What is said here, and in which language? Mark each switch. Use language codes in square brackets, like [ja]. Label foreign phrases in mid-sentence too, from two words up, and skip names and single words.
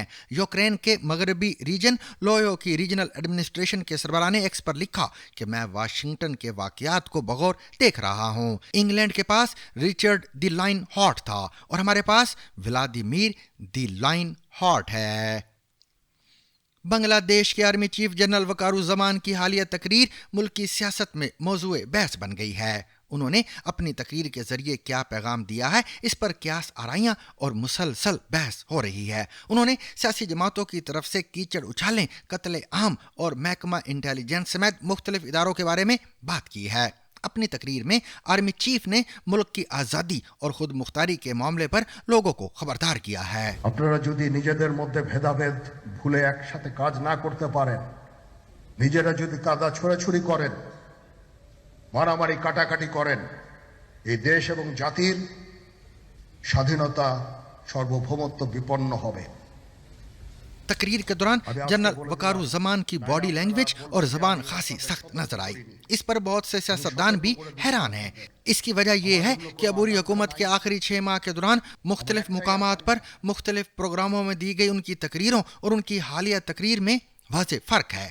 [ur] یوکرین کے مغربی ریجن لویو کی [en] regional administration [ur] کے سربراہ نے ایکس پر لکھا کہ میں واشنگٹن کے واقعات کو بغور دیکھ رہا ہوں. انگلینڈ کے پاس رچرڈ دی لائن ہاٹ تھا اور ہمارے پاس ولادیمیر دی لائن ہاٹ ہے. بنگلہ دیش کے [en] army chief [ur] جنرل وقار الزمان کی حالیہ تقریر ملک کی سیاست میں موضوع بحث بن گئی ہے. انہوں نے اپنی تقریر کے ذریعے کیا پیغام دیا ہے اس پر قیاس آرائیاں اور مسلسل بحث ہو رہی ہے. انہوں نے سیاسی جماعتوں کی طرف سے کیچڑ اچھالنے، قتل عام اور محکمہ انٹیلیجنس سمیت مختلف اداروں کے بارے میں بات کی ہے. اپنی تقریر میں آرمی چیف نے ملک کی آزادی اور خود مختاری کے معاملے پر لوگوں کو خبردار کیا ہے. [bn] আপনারা যদি নিজেদের মধ্যে ভেদাভেদ ভুলে একসাথে কাজ না করতে পারেন, নিজেরা যদি কাদা ছোড়াছুড়ি করেন, মারামারি কাটাকাটি করেন, এই দেশ এবং জাতির স্বাধীনতা সার্বভৌমত্ব বিপন্ন হবে. [ur] تقریر کے دوران جنرل وقارو زمان کی [en] body language [ur] اور زبان خاصی سخت نظر آئی. اس پر بہت سے سیاستدان بھی حیران ہیں. اس کی وجہ یہ ہے کہ عبوری حکومت کے آخری 6 ماہ کے دوران مختلف مقامات پر مختلف پروگراموں میں دی گئی ان کی تقریروں اور ان کی حالیہ تقریر میں واضح فرق ہے.